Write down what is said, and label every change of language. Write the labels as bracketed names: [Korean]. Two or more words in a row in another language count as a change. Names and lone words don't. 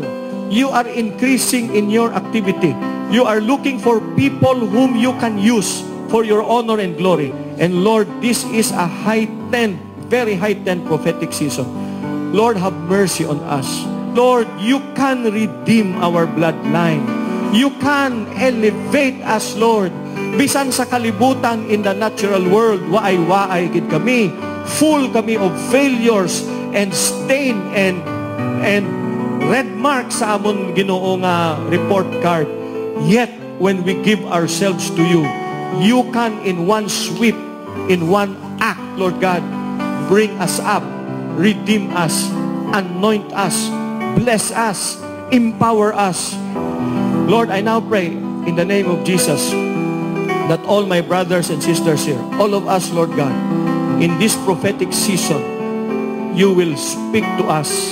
[English] You are increasing in your activity. You are looking for people whom you can use for your honor and glory. And Lord, this is a heightened, very heightened prophetic season. Lord, have mercy on us. Lord, you can redeem our bloodline. You can elevate us, Lord. [Hiligaynon] Bisan sa kalibutan [English] in the natural world, [Hiligaynon] waay-waay gid kami. [English] Full kami of failures and stain and red marks [Hiligaynon] sa amon Ginoo nga [English] report card. Yet, when we give ourselves to you, you can in one sweep, in one act, Lord God, bring us up, redeem us, anoint us, bless us, empower us. Lord, I now pray in the name of Jesus that all my brothers and sisters here, all of us, Lord God, in this prophetic season, you will speak to us.